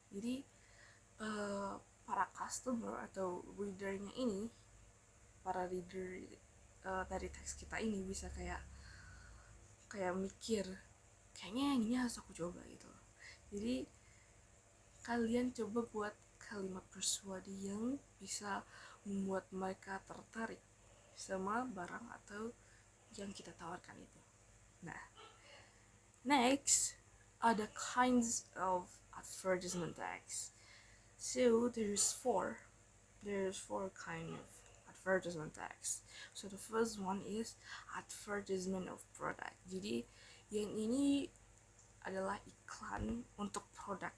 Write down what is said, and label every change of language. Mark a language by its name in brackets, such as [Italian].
[Indonesian] Jadi para customer atau readernya ini, para reader dari teks kita ini bisa kayak mikir, kayaknya yang ini harus aku coba gitu. Jadi kalian coba buat kalimat persuadi yang bisa membuat mereka tertarik sama barang atau yang kita tawarkan itu. [English] Nah, next are the kinds of advertisement tags. So there's four kind of advertisement text. So the first one is advertisement of product. [Indonesian] Jadi yang ini adalah iklan untuk produk.